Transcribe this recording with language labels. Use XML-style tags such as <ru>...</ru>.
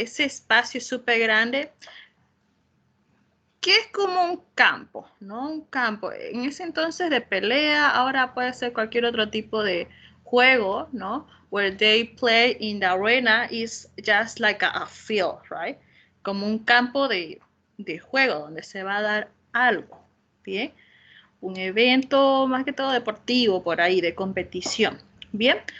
<es>Ese espacio súper grande que es como un campo, ¿no? Un campo. En ese entonces de pelea, ahora puede ser cualquier otro tipo de juego, ¿no?</es> <en>Where they play in the arena is just like a field, right?</en> <es>Como un campo de juego donde se va a dar algo, ¿bien? Un evento más que todo deportivo por ahí, de competición, ¿bien?</es>